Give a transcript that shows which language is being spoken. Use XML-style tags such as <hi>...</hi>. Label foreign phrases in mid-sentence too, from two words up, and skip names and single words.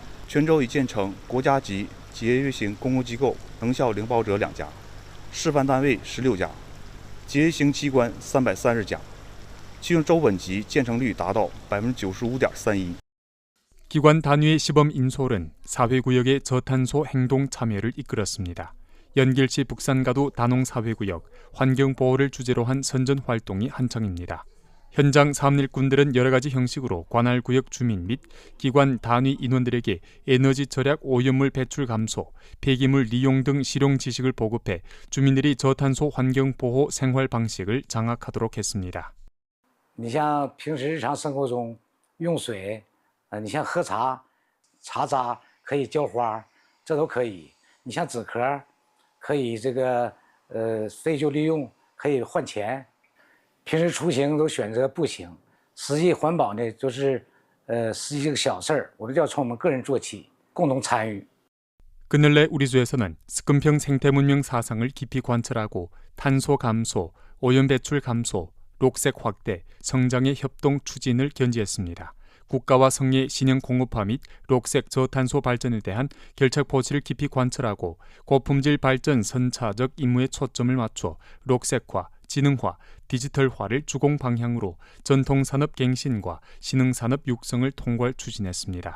<zh>泉州已建成国家级节约型公共机构能效领跑者2家，示范单位16家，节约型机关330家，其中州本级建成率达到95.31%。</zh> <ko>기관 단위의 시범 인솔은 사회구역의 저탄소 행동 참여를 이끌었습니다. 연길시 북산가도 단홍사회구역 환경보호를 주제로 한 선전 활동이 한창입니다. 현장 사업일꾼들은 여러 가지 형식으로 관할구역 주민 및 기관 단위 인원들에게 에너지 절약, 오염물 배출 감소, 폐기물 리용 등 실용 지식을 보급해 주민들이 저탄소 환경보호 생활 방식을 장악하도록 했습니다.</ko> <zh>你像平时日常生活中用水，你像喝茶，茶渣可以浇花，这都可以。你像纸壳，可以废旧利用，可以换钱。平时出行都选择步行，实际环保呢，就是实际这个小事儿，我们就要从我们个人做起，共同参与。</zh> <ko>그늘래 우리주에서는 스금평 생태문명 사상을 깊이 관철하고 탄소 감소, 오염 배출 감소, 녹색 확대, 성장의 협동 추진을 견지했습니다. 국가와 성의 신형 공업화 및 녹색 저탄소 발전에 대한 결착 포지를 깊이 관철하고 고품질 발전 선차적 임무에 초점을 맞춰 녹색화, 지능화, 디지털화를 주공 방향으로 전통산업 갱신과 신흥산업 육성을 통괄 추진했습니다.</ko>